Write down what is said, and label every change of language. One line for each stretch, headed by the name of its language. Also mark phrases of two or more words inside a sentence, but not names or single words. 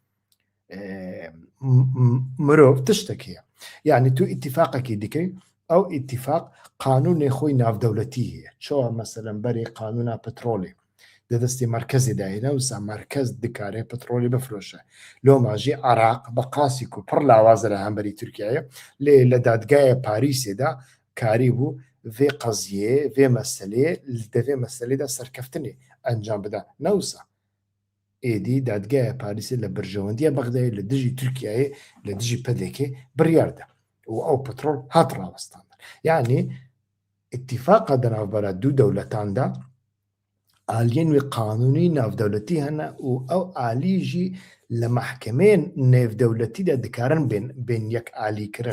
Kurdish: مرۆڤ تشتێکەیە یعنی تو ئیتیفاقێکی دیکەی ئەو ئیتیفاق قانونێ خۆی ناودەولەتی هەیە چۆوە مەسەلەن بەری قانونا پەترۆڵێ دەدەستی مرکزی داهێنا وسا مرکز دکارێ پەترۆلی بفرۆشە لۆماژی عراق بە قاسیک و پڕ لاوازە لە هەمبەری تورکیایە لە دادگایە پاریسێدا کاری بوو vê qeziyê vê meselê li devê meselê de serkeftinê encam bida newsa êdî dadgeya Parîsê li birjewendiya Bexdayê li dijî Tirkiyeyê li dijî pedekê biryar da û ew petrol hat rawestandin yanî itîfaqa di navbera dû dewletan de aliyên wê qanûnî navdewletî hene û ew alî jî li mehkemeyên nêvdewletî de dikarin bên yek alîkirin